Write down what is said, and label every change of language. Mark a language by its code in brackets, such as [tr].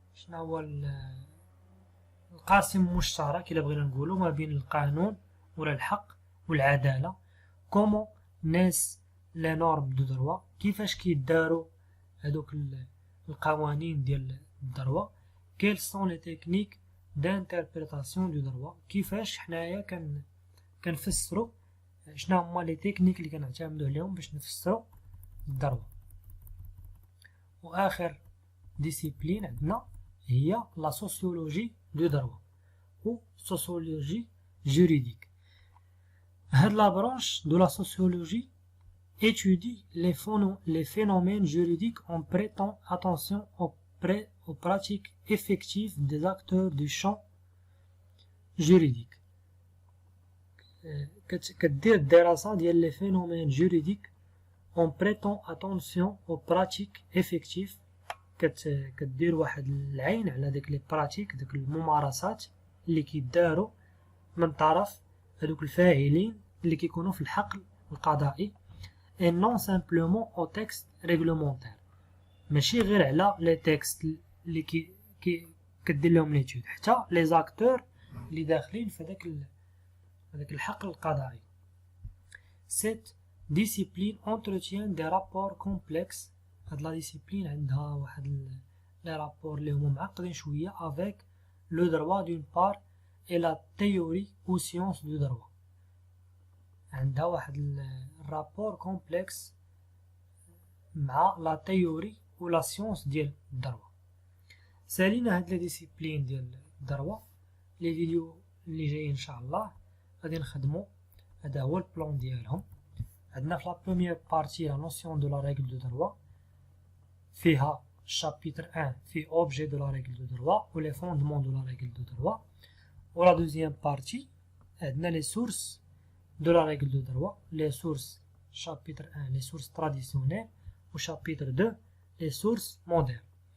[ar] هو القاسم المشترك الا بغينا نقولوا ما بين القانون ولا الحق والعداله [fr] كومون ناس لا نورم دو دروا [ar] كيفاش كيداروا هذوك القوانين ديال الدروا [fr] كيل سون لي تكنيك دانتربريتاسيون دو دروا [ar] كيفاش حنايا كنفسروا شنو هما لي تكنيك اللي كنعتمدوا عليهم باش نفسروا الدروا. واخر ديسيبلين عندنا هي لا سوسيولوجي دو دروا و سوسيولوجي جوريديك. [fr] هاد لا برانش دو لا سوسيولوجي étudie les phénomènes juridiques en prêtant attention aux pratiques effectives des acteurs du champ juridique. [ar] كدير الدراسة ديال [fr] les phénomènes juridiques en prêtant attention aux pratiques effectives. [ar] كدير واحد العين على داك لي براتيك داك الممارسات اللي كيداروا من طرف هذوك الفاعلين اللي كيكونوا في الحقل القضائي [fr] et non simplement au texte réglementaire. [ar] ماشي غير على لي تكست اللي كدير لهم ليتود حتى لي زاكتور اللي داخلين في هذاك الحقل القضائي. [fr] Cette discipline entretient des rapports complexes. [ar] هاد لا ديسيبلين عندها واحد لي رابور اللي هما معقدين شويه [fr] avec le droit d'une part et la théorie ou science du droit. [ar] عندها واحد [fr] الرابور كومبلكس [ar] مع لا تيوري ولا سيونس ديال الدروا. سالينا هاد لي ديسيبلين ديال الدروا لي فيديو اللي جايين ان شاء الله غادي نخدمو. هذا هو البلان ديالهم. عندنا في [fr] لا بروميير بارتي لا نوسيون دو لا ريغل دو دروا [ar] فيها شابيتر 1 في اوبجي دو لا ريغل دو دروا و لي فوندمون دو لا ريغل دو دروا. و لا دوزيام بارتي عندنا [fr] لي سورس de la règle de droit, les sources, chapitre 1, les sources traditionnelles, ou chapitre 2, les sources modernes.